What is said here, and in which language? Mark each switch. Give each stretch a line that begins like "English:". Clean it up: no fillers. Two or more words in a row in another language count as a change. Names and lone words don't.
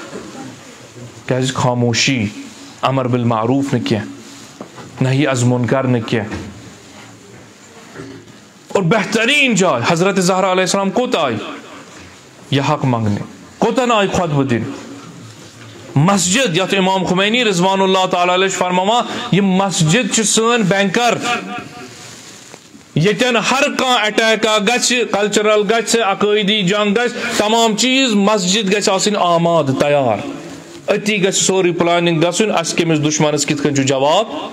Kashmiri: خاموشی امر بالمعروف نہٕ کینٛہہ نہی از منکر نہٕ کینٛہہ اور بہتریٖن جاے حضرت زہرا
Arabic: علیہ السلام
Kashmiri: کوٚت آیہِ یہِ حق منٛگنہِ کوٚتن آیہِ خۄطبہٕ دِنہِ مسجد یتھ امام خمینی
Arabic: رضوان اللہ تعالیٰ علیہ
Kashmiri: چھُ فرماوان یہِ مسجد چھِ سٲنۍ بینکر ییٚتٮ۪ن ہر کانٛہہ اٹیکا گژھِ کلچرل گژھِ عقٲیدی جنگ گژھِ تمام چیٖز مسجد گژھِ آسٕنۍ آماد تیار أتی گژھِ سورُے پلاننگ گژھُن اسہِ کٔمِس دُشمنس کِتھ کٔنۍ چھُ جواب